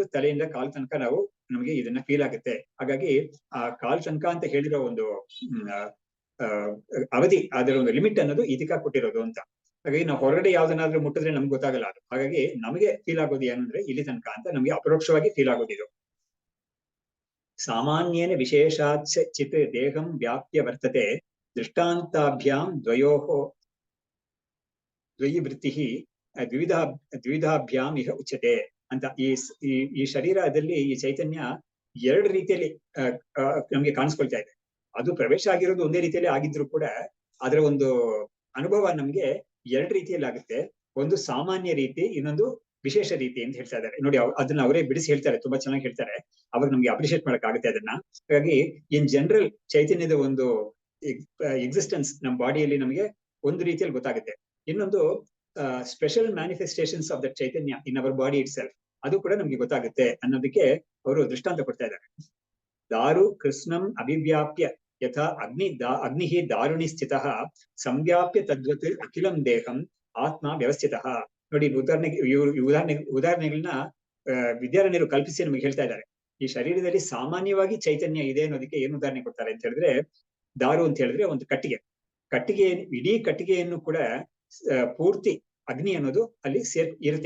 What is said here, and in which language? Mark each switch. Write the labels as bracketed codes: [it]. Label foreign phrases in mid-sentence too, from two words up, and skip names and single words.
[kn] ತಲೆಯಿಂದ ಕಾಲ್ ತನಕ ನಮ್ಗೆ ಇದನ್ನ ಫೀಲ್ ಆಗುತ್ತೆ. ಹಾಗಾಗಿ ಆ ಕಾಲ್ ತನಕ ಅಂತ ಹೇಳಿರೋ ಒಂದು ಅವಧಿ, ಅದರ ಒಂದು ಲಿಮಿಟ್ ಅನ್ನೋದು ಇದಕ್ಕ ಕೊಟ್ಟಿರೋದು ಅಂತ. ಹಾಗಾಗಿ ನಾವು ಹೊರಗಡೆ ಯಾವ್ದನ್ನಾದ್ರೂ ಮುಟ್ಟಿದ್ರೆ ನಮ್ಗೆ ಗೊತ್ತಾಗಲ್ಲ ಅದು. ಹಾಗಾಗಿ ನಮಗೆ ಫೀಲ್ ಆಗೋದು ಏನಂದ್ರೆ ಇಲ್ಲಿ ತನಕ ಅಂತ ನಮ್ಗೆ ಅಪರೋಕ್ಷವಾಗಿ ಫೀಲ್ ಆಗೋದಿದು. [sa] ಸಾಮಾನ್ಯೇನ ವಿಶೇಷಾತ್ ಚಿತ್ ದೇಹಂ ವ್ಯಾಪ್ಯ ವರ್ತತೆ ದೃಷ್ಟಾಂತಾಭ್ಯಾಂ ದ್ವಯಿ ವೃತ್ತಿ ದ್ವಿಧಾಭ್ಯಾಂ ಇಹ ಉಚ್ಯತೆ ಅಂತ. [kn] ಈ ಶರೀರದಲ್ಲಿ ಈ ಚೈತನ್ಯ ಎರಡು ರೀತಿಯಲ್ಲಿ ನಮ್ಗೆ ಕಾಣಿಸ್ಕೊಳ್ತಾ ಇದೆ. ಅದು ಪ್ರವೇಶ ಆಗಿರೋದು ಒಂದೇ ರೀತಿಯಲ್ಲಿ ಆಗಿದ್ರು ಕೂಡ ಅದರ ಒಂದು ಅನುಭವ ನಮ್ಗೆ ಎರಡು ರೀತಿಯಲ್ಲಿ ಆಗುತ್ತೆ. ಒಂದು ಸಾಮಾನ್ಯ ರೀತಿ, ಇನ್ನೊಂದು ವಿಶೇಷ ರೀತಿ ಅಂತ ಹೇಳ್ತಾ ಇದ್ದಾರೆ ನೋಡಿ. ಅದನ್ನ ಅವರೇ ಬಿಡಿಸಿ ಹೇಳ್ತಾರೆ, ತುಂಬಾ ಚೆನ್ನಾಗಿ ಹೇಳ್ತಾರೆ. ಅವಾಗ ನಮ್ಗೆ ಅಪ್ರಿಶಿಯೇಟ್ ಮಾಡಕ್ ಆಗುತ್ತೆ ಅದನ್ನ. ಹಾಗಾಗಿ [en] in general [kn] ಚೈತನ್ಯದ ಒಂದು ಎಕ್ಸಿಸ್ಟೆನ್ಸ್ ನಮ್ಮ ಬಾಡಿಯಲ್ಲಿ ನಮಗೆ ಒಂದು ರೀತಿಯಲ್ಲಿ ಗೊತ್ತಾಗುತ್ತೆ. ಇನ್ನೊಂದು [en] special manifestations of that ಚೈತನ್ಯ in our body itself, [kn] ಅದು ಕೂಡ ನಮ್ಗೆ ಗೊತ್ತಾಗುತ್ತೆ ಅನ್ನೋದಕ್ಕೆ ಅವರು ದೃಷ್ಟಾಂತ ಕೊಡ್ತಾ ಇದ್ದಾರೆ. [sa] ದಾರು ಕೃಷ್ಣಂ ಅಭಿವ್ಯಾಪ್ಯ ಯಥಾ ಅಗ್ನಿ ದಾರುಣಿ ಸ್ಥಿತಃ ಸಂವ್ಯಾಪ್ಯ ತದ್ವತ್ ಅಖಿಲಂ ದೇಹಂ ಆತ್ಮ ವ್ಯವಸ್ಥಿತಃ. [kn] ನೋಡಿ, ಉದಾಹರಣೆಗಳನ್ನ ವಿದ್ಯಾರಣ್ಯರು ಕಲ್ಪಿಸಿ ನಮಗೆ ಹೇಳ್ತಾ ಇದ್ದಾರೆ. ಈ ಶರೀರದಲ್ಲಿ ಸಾಮಾನ್ಯವಾಗಿ ಚೈತನ್ಯ ಇದೆ ಅನ್ನೋದಕ್ಕೆ ಏನು ಉದಾಹರಣೆ ಕೊಡ್ತಾರೆ ಅಂತ ಹೇಳಿದ್ರೆ, ದಾರು ಅಂತ ಹೇಳಿದ್ರೆ ಒಂದು ಕಟ್ಟಿಗೆ ಇಡೀ ಕಟ್ಟಿಗೆಯನ್ನು ಕೂಡ ಪೂರ್ತಿ ಅಗ್ನಿ ಅನ್ನೋದು ಅಲ್ಲಿ ಇರುತ್ತೆ.